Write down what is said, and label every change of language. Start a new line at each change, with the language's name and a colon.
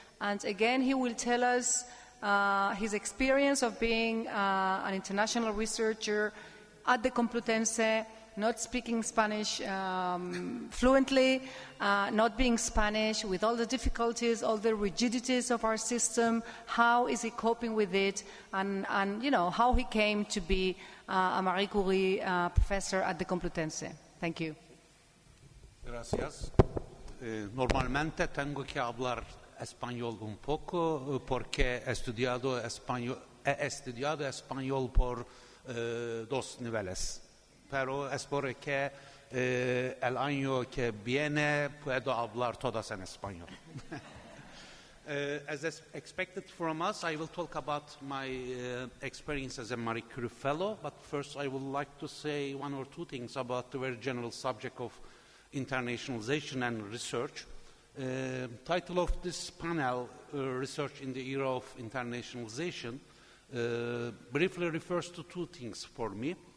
English: And again, he will tell us his experience of being an international researcher at the Complutense, not speaking Spanish fluently, not being Spanish, with all the difficulties, all the rigidities of our system. How is he coping with it, and how he came to be a Marie Curie professor at the Complutense. Thank you.
Spanish: Gracias. Normalmente tengo que hablar español un poco porque he estudiado español por 2 niveles. Pero espero que el año que viene puedo hablar todas en español.
English: As expected from us, I will talk about my experience as a Marie Curie Fellow, but first I would like to say 1 or 2 things about the very general subject of internationalization and research. Title of this panel, Research in the Era of Internationalization, briefly refers to 2 things for me.